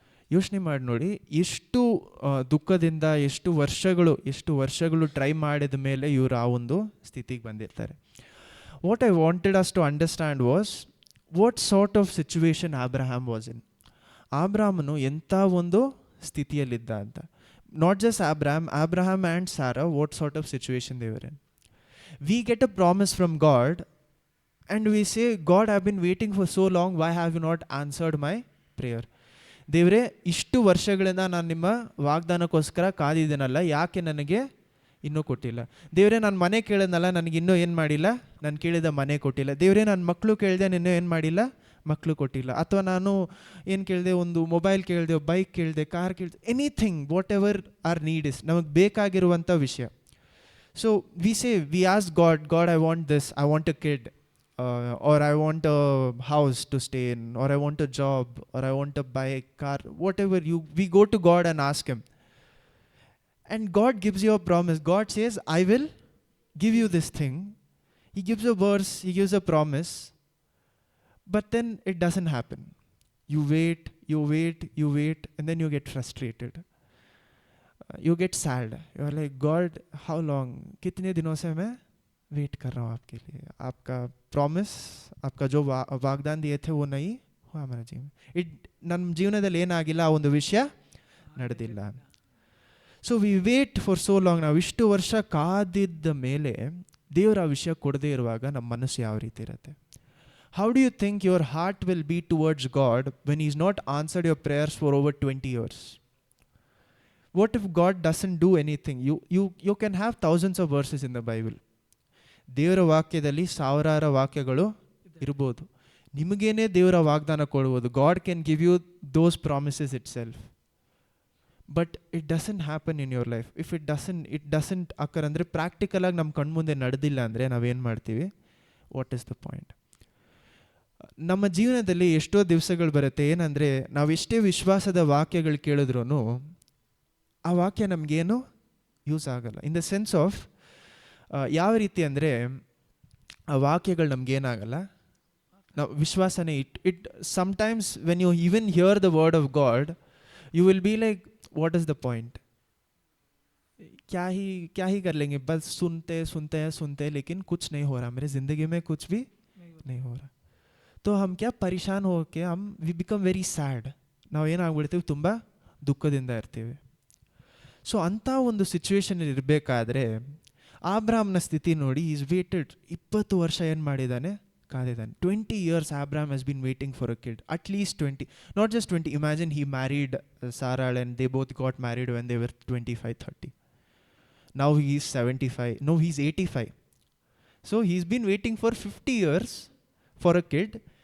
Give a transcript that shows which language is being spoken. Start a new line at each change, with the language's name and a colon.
Kannada: ಯೋಚನೆ ಮಾಡಿ ನೋಡಿ, ಎಷ್ಟು ದುಃಖದಿಂದ ಎಷ್ಟು ವರ್ಷಗಳು ಟ್ರೈ ಮಾಡಿದ ಮೇಲೆ ಇವರು ಆ ಒಂದು ಸ್ಥಿತಿಗೆ ಬಂದಿರ್ತಾರೆ.
English: What I wanted us to understand was what sort of situation Abraham was in.
Kannada: ಅಬ್ರಾಮನು ಎಂಥ ಒಂದು ಸ್ಥಿತಿಯಲ್ಲಿದ್ದ ಅಂತ.
English: Not just Abraham and Sarah, what sort of situation they were in. We get a promise from God and we say, God, I have been waiting for so long, why have you not answered my prayer?
Kannada: ದೇವರೇ, ಇಷ್ಟು ವರ್ಷಗಳಿಂದ ನಾನು ನಿಮ್ಮ ವಾಗ್ದಾನಕ್ಕೋಸ್ಕರ ಕಾದಿದ್ದೀನಲ್ಲ, ಯಾಕೆ ನನಗೆ ಇನ್ನೂ ಕೊಟ್ಟಿಲ್ಲ? ದೇವರೇ, ನಾನು ಮನೆ ಕೇಳಿದ್ನಲ್ಲ, ನನಗೆ ಇನ್ನೂ ಏನು ಮಾಡಿಲ್ಲ, ನಾನು ಕೇಳಿದ ಮನೆ ಕೊಟ್ಟಿಲ್ಲ. ದೇವರೇ, ನಾನು ಮಕ್ಕಳು ಕೇಳಿದೆ, ಇನ್ನೂ ಏನು ಮಾಡಿಲ್ಲ, ಮಕ್ಕಳು ಕೊಟ್ಟಿಲ್ಲ. ಅಥವಾ ನಾನು ಏನು ಕೇಳಿದೆ, ಒಂದು ಮೊಬೈಲ್ ಕೇಳಿದೆ, ಬೈಕ್ ಕೇಳಿದೆ, ಕಾರ್ ಕೇಳಿದೆ,
English: anything, whatever our need is,
Kannada: ನಮಗೆ ಬೇಕಾಗಿರುವಂಥ ವಿಷಯ.
English: So we ask God, I want this, I want a kid, or I want a house to stay in, or I want a job, or I want to buy a car, whatever we go to God and ask him. And God gives you a promise. God says, I will give you this thing. He gives a verse, he gives a promise, but then it doesn't happen. You wait, and then you get frustrated. You get sad. You are like, God, how long?
Hindi: कितने दिनों से मैं
English: wait कर रहा हूँ
Hindi: आपके लिए. आपका प्रॉमिस, आपका जो वाग्दान दिए थे वो नहीं हुआ हमारे जीवन.
Kannada: ನಮ್ಮ ಜೀವನದಲ್ಲಿ ಏನಾಗಿಲ್ಲ, ಆ ಒಂದು ವಿಷಯ ನಡೆದಿಲ್ಲ.
English: So we wait for so long.
Kannada: ನಾವು ಇಷ್ಟು ವರ್ಷ ಕಾದಿದ್ದ ಮೇಲೆ ದೇವರು ಆ ವಿಷಯ ಕೊಡದೇ ಇರುವಾಗ ನಮ್ಮ ಮನಸ್ಸು ಯಾವ ರೀತಿ ಇರುತ್ತೆ?
English: How do you think your heart will be towards God when is not answered your prayers for over 20 years? What if God doesn't do anything? You can have thousands of verses in the Bible.
Kannada: ದೇವರ ವಾಕ್ಯದಲ್ಲಿ ಸಾವಿರಾರು ವಾಕ್ಯಗಳು ಇರ್ಬೋದು. ನಿಮಗೇನೆ ದೇವರ ವಾಗ್ದಾನ ಕೊಡ್ಬೋದು.
English: God can give you those promises itself. But it doesn't happen in your life. If it doesn't occur
Kannada: ಅಂದರೆ, ಪ್ರಾಕ್ಟಿಕಲಾಗಿ ನಮ್ಮ ಕಣ್ಮುಂದೆ ನಡೆದಿಲ್ಲ ಅಂದರೆ ನಾವೇನು ಮಾಡ್ತೀವಿ?
English: What is the point?
Kannada: ನಮ್ಮ ಜೀವನದಲ್ಲಿ ಎಷ್ಟೋ ದಿವಸಗಳು ಬರುತ್ತೆ ಏನಂದರೆ, ನಾವೆಷ್ಟೇ ವಿಶ್ವಾಸದ ವಾಕ್ಯಗಳು ಕೇಳಿದ್ರೂ ಆ ವಾಕ್ಯ ನಮಗೇನು ಯೂಸ್ ಆಗಲ್ಲ.
English: in the sense of
Kannada: ಯಾವ ರೀತಿ ಅಂದರೆ, ಆ ವಾಕ್ಯಗಳು ನಮಗೇನಾಗಲ್ಲ, ನಾವು ವಿಶ್ವಾಸನೇ
English: It sometimes when you even hear the word of God you will be like, what is the point?
Hindi: क्या ही कर लेंगे, बस सुनते लेकिन कुछ नहीं हो रहा, मेरे ज़िंदगी में कुछ भी नहीं हो रहा. तो हम क्या परेशान होके
English: We become very sad.
Kannada: ನಾವು ಏನಾಗ್ಬಿಡ್ತೀವಿ, ತುಂಬ ದುಃಖದಿಂದ ಇರ್ತೀವಿ. ಸೊ ಅಂಥ ಒಂದು ಸಿಚುವೇಶನಲ್ಲಿ ಇರಬೇಕಾದ್ರೆ ಆಬ್ರಾಮ್ನ ಸ್ಥಿತಿ ನೋಡಿ.
English: is waited
Kannada: 20 ವರ್ಷ ಏನು ಮಾಡಿದ್ದಾನೆ? ಕಾದಿದ್ದಾನೆ.
English: 20 years Abraham has been waiting for a kid. At least 20. Not just 20. Imagine he married Sarah and they both got married when they were 25-30. Now he is 75. No, he's 85. So he's been waiting for 50 years for a kid.